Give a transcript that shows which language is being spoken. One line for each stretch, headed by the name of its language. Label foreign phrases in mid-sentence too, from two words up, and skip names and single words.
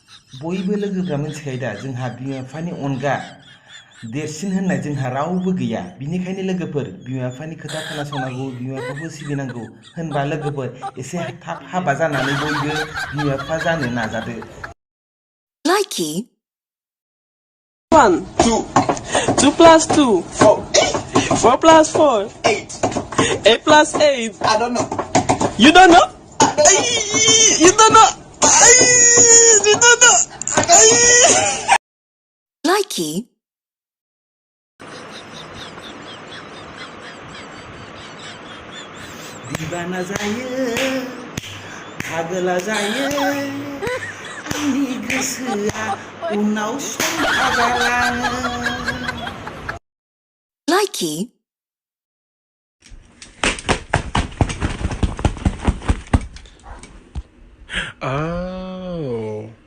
Bodo: बयबो लोगोफ्रा मिथिखायो दा जोंहा बिमा बिफानि अनगा देरसिन होननाय जोंहा रावबो गैया बिनिखायनो लोगोफोर बिमा बिफानि खोथा खोनासंनांगौ बिमा बिफाखौ सिबिनांगौ होनबा लोगोफोर एसे थाब हाबा जानानै बयबो बिमा बिफा जानो नाजादो
English: Likey 1 2 2 plus 2 4 4 plus 4 8 8 plus 8 I don't know you don't know you don't know you don't know Likey
Bodo: Dibana जायो आगोला जायो आंनि गोसोआ उनाव समफा जालाङो
English: Likey Oh.